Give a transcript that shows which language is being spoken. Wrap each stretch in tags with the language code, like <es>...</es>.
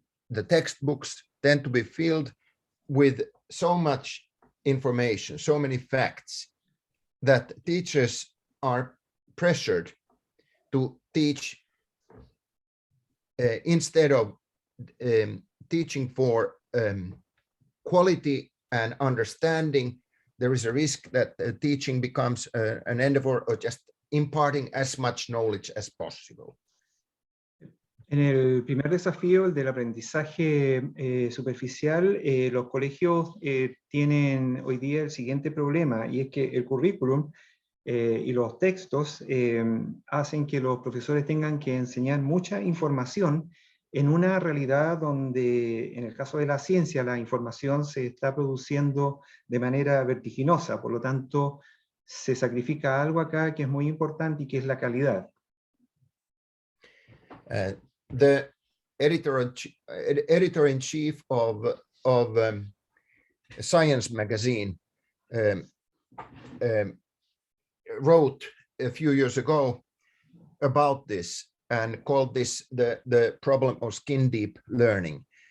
<en>the textbooks tend to be filled with so much information, so many facts, that teachers are pressured to teach instead of teaching for quality and understanding. There is a risk that teaching becomes an endeavor of just imparting as much knowledge as possible.</en> <es>En el primer desafío, el del aprendizaje superficial, los colegios tienen hoy día el siguiente problema, y es que el currículum y los textos hacen que los profesores tengan que enseñar mucha información en una realidad donde, en el caso de la ciencia, la información se está produciendo de manera vertiginosa. Por lo tanto, se sacrifica algo acá que es muy importante y que es la calidad.</es> <en>The editor-in-chief of Science magazine wrote a few years ago about this and called this the problem of skin deep learning.</en>